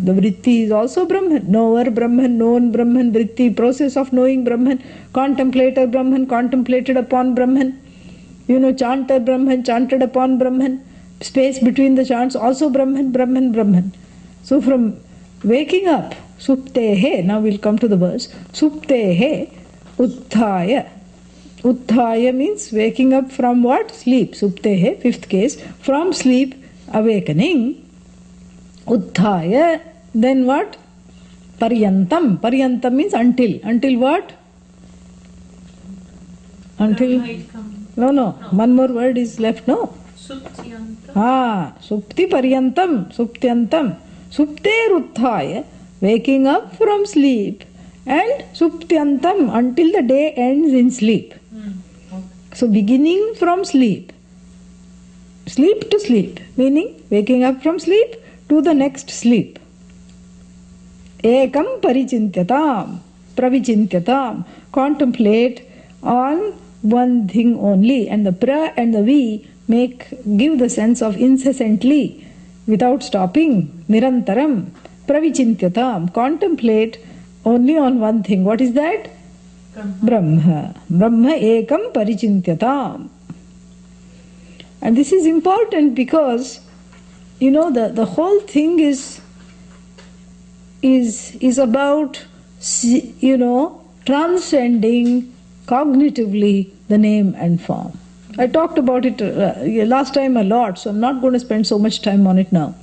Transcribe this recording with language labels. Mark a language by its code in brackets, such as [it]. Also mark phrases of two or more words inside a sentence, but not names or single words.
[en] The vritti is also Brahman. Knower Brahman, known Brahman, vritti, process of knowing Brahman, contemplator Brahman, contemplated upon Brahman, chanter Brahman, chanted upon Brahman, space between the chants also Brahman, Brahman, Brahman. So from waking up, suptehe, now we'll come to the verse, [sa] suptehe, utthaya, Utthaya [en] means waking up from what? Sleep. Suptehe, fifth case. From sleep, awakening. Utthaya, then what? Paryantam. Paryantam means until. Until what? Until. No. One more word is left, [sa] no? Supti paryantam. Suptyantam. Supter utthaya, [en] waking up from sleep. And suptyantam, until the day ends in sleep. So beginning from sleep. Sleep to sleep. Meaning waking up from sleep to the next sleep. [sa] Ekam paricintyatam. Pravicintyatam. [en] Contemplate on one thing only. And the pra and the vi give the sense of incessantly, without stopping. [sa] Nirantaram. Pravicintyatam. [en] Contemplate only on one thing. What is that? Brahma. [sa] Brahma ekam paricintyatam. [en] And this is important because, the whole thing is about, transcending cognitively the name and form. I talked about it last time a lot, so I'm not going to spend so much time on it now.